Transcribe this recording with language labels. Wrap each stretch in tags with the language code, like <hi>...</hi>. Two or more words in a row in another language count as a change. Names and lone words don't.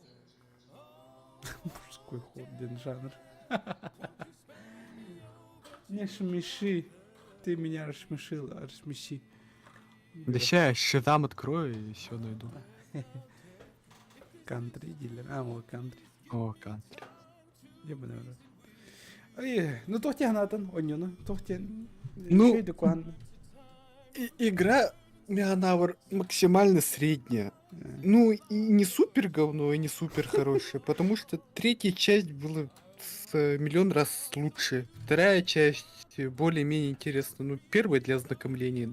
<ru>Мужской хор, один жанр. Не шмеши. Ты меня рассмешил, рассмеши. Да ща я Шазам открою и все найду. Кантри дилер. А, мой кантри. О, кантри. Ебаный в рот. Ай, ну тохте гнатан, онюна, тохте. Ну, Шейду куан. Игра Мианавр максимально средняя. Ну, и не супер говно, и не супер хорошая, потому что третья часть была в миллион раз лучше. Вторая часть более-менее интересна. Ну, первая для ознакомления.</ru>